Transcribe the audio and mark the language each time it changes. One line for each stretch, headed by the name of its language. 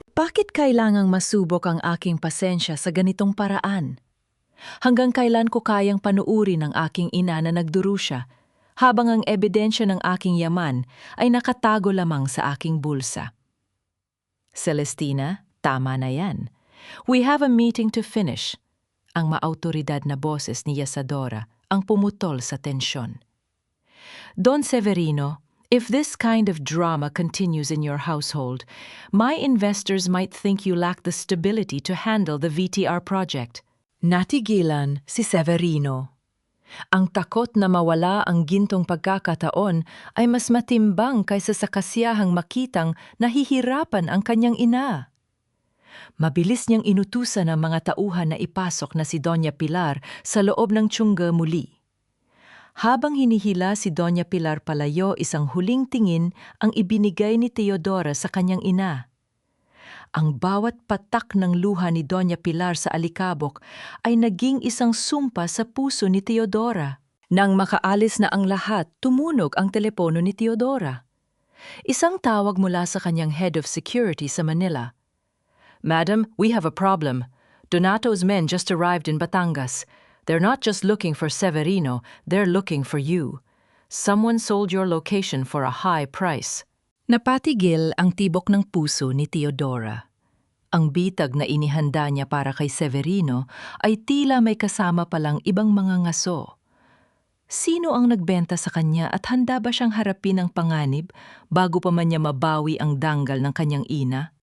Filipino: Bakit kailangang masubok ang aking pasensya sa ganitong paraan? Hanggang kailan ko kayang panuurin ang aking ina na nagdurusa, habang ang ebidensya ng aking yaman ay nakatago lamang sa aking bulsa? Celestina, tama na yan.
English: We have a meeting to finish.
Filipino: Ang maautoridad na boses ni Isadora ang pumutol sa tensyon.
English: Don Severino, if this kind of drama continues in your household, my investors might think you lack the stability to handle the VTR project.
Filipino: Natigilan si Severino. Ang takot na mawala ang gintong pagkakataon ay mas matimbang kaysa sa kasiyahang makitang nahihirapan ang kanyang ina. Mabilis niyang inutusan ang mga tauhan na ipasok na si Doña Pilar sa loob ng tiyungga muli. Habang hinihila si Doña Pilar palayo, isang huling tingin ang ibinigay ni Theodora sa kanyang ina. Ang bawat patak ng luha ni Doña Pilar sa alikabok ay naging isang sumpa sa puso ni Theodora. Nang makaalis na ang lahat, tumunog ang telepono ni Teodora. Isang tawag mula sa kanyang head of security sa Manila.
English: "Madam, we have a problem. Donato's men just arrived in Batangas. They're not just looking for Severino, they're looking for you. Someone sold your location for a high price."
Filipino: Napatigil ang tibok ng puso ni Teodora. Ang bitag na inihanda niya para kay Severino ay tila may kasama palang ibang mga ngaso. Sino ang nagbenta sa kanya at handa ba siyang harapin ang panganib bago pa man niya mabawi ang danggal ng kanyang ina?